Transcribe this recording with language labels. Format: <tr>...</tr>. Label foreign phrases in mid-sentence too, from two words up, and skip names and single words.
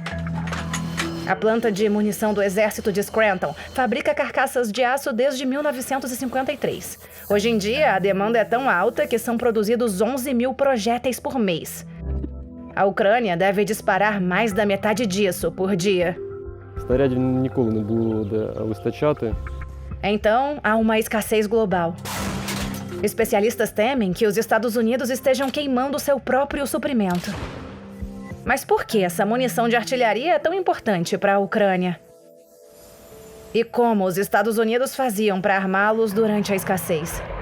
<pt>A planta de munição do exército de Scranton fabrica carcaças de aço desde 1953. Hoje em dia, a demanda é tão alta que são produzidos 11 mil projéteis por mês. A Ucrânia deve disparar mais da metade disso por dia.</pt> <uk>Снарядів ніколи не було де вистачати.</uk> <pt>Então, há uma escassez global. Especialistas temem que os Estados Unidos estejam queimando seu próprio suprimento. Mas por que essa munição de artilharia é tão importante para a Ucrânia? E como os Estados Unidos faziam para armá-los durante a escassez?</pt>